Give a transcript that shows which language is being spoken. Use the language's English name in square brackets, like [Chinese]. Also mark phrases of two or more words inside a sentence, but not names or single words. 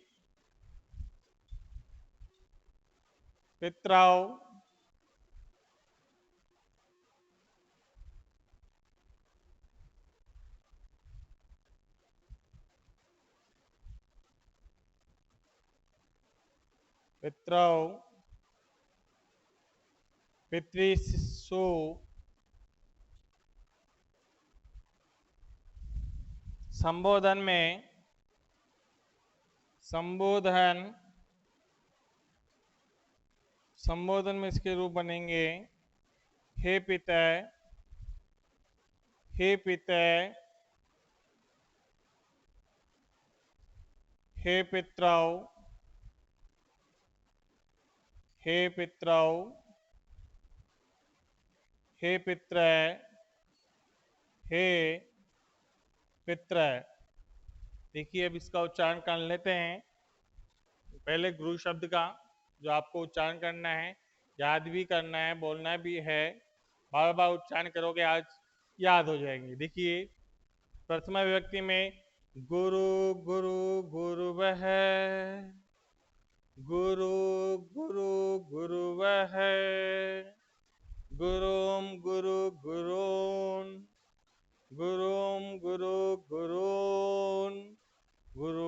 [Sanskrit] पितृ, पितृ, पितृसु, [Hindi] संबोधन में संबोधन में इसके रूप बनेंगे [Sanskrit] हे पितय, हे पितय, हे पितृ, हे पितृ, हे पितृ, हे पितृ। [Hindi] देखिए अब इसका उच्चारण कर लेते हैं। पहले गुरु शब्द का जो आपको उच्चारण करना है, याद भी करना है, बोलना भी है, बार बार उच्चारण करोगे आज याद हो जाएंगे। देखिए प्रथमा विभक्ति में [Sanskrit] गुरु गुरु गुरुवः, गुरु गुरु गुरुवः, गुरुम गुरु गुरून्, गुरुम गुरु गुरून्, गुरु।